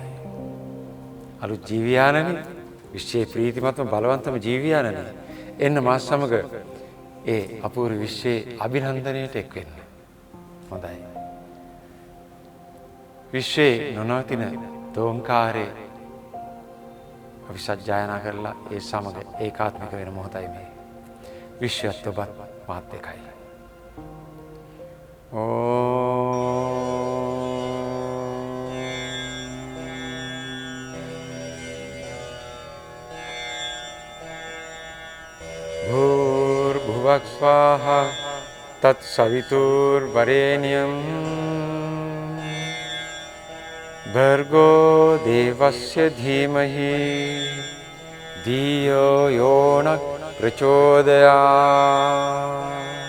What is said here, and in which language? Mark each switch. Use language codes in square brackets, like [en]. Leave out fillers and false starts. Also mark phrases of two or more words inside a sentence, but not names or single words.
[si] අලුත් ජීවියානනේ විශ්වයේ ප්‍රීතිමත්ම බලවන්තම ජීවියානනේ එන්න මාස් සමග ඒ අපූර්ව විශ්වයේ අභිනන්දනයට එක් වෙන්න. හොඳයි. විශ්වයේ නොනවතින දෝංකාරයේ අපි සජ්ජායනා කරලා ඒ සමග ඒකාත්මික වෙන මොහොතයි මේ. විශ්වයත් ඔබත් මාත් එකයි. [sa] भूर्भुवः स्वाहा तत्सवितुर्वरेण्यं भर्गो देवस्य धीमहि धियो यो न प्रचोदयात्.